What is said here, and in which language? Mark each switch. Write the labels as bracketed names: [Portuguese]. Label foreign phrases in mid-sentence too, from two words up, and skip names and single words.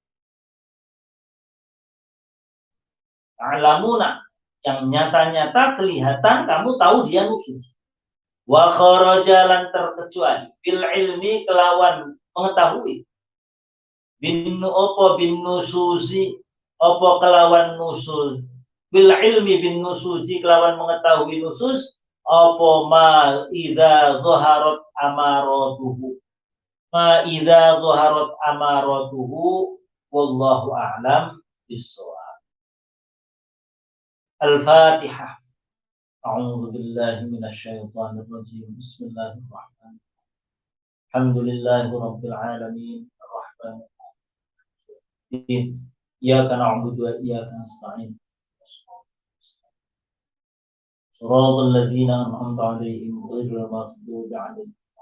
[Arabic] تعلمون, [Indonesian] yang nyata-nyata kelihatan kamu tahu dia nusyuz. [Arabic] وخرج [Javanese] lan terkecuali [Arabic] بالعلم [Javanese] kelawan mengetahui. [Arabic] بالنشوز [Javanese] opo kelawan [Arabic] نشوز بالعلم بالنشوز [Javanese] kelawan mengetahui [Arabic] nusus apa ما إذا ظهرت أمارته ما إذا ظهرت أمارته والله أعلم بالصواب. الفاتحة. أعوذ بالله من الشيطان الرجيم. بسم الله الرحمن الرحيم. الحمد لله رب العالمين. الرحمن الرحيم. إياك نعبد وإياك نستعين. صراط الذين أنعمت عليهم غير المغضوب عليهم.